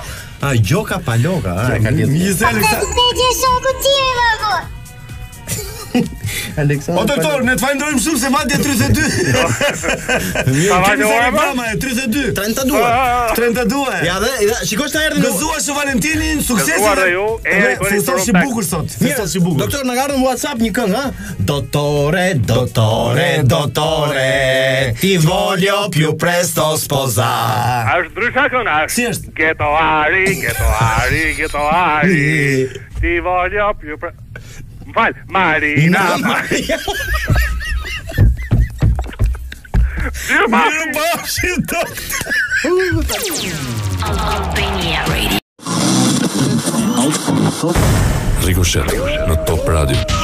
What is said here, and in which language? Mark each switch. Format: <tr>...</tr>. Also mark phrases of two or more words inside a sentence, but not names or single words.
<sq>Gjoka Paloka, ka lidhje. Aleksandr. O doktor, ne të falenderojmë shumë se madje 32. Kemi sa brama e 32. 32. Ja dhe shikosh ta erdhi. Gëzuar Shën Valentinin, sukses. Festosh I bukur sot. Festosh I bukur. Doktor, na ka ardhur në WhatsApp një këngë, ha?</sq> <it>Dottore, ti voglio più presto sposare.</it> <sq>Është ndryshe kënga. Si është? Getoari.</sq> <it>Ti voglio più presto.</it> <sq>M'fal, Marina. Mirëmbafshim Albania Radio. Ricochet në Top Radio.</sq>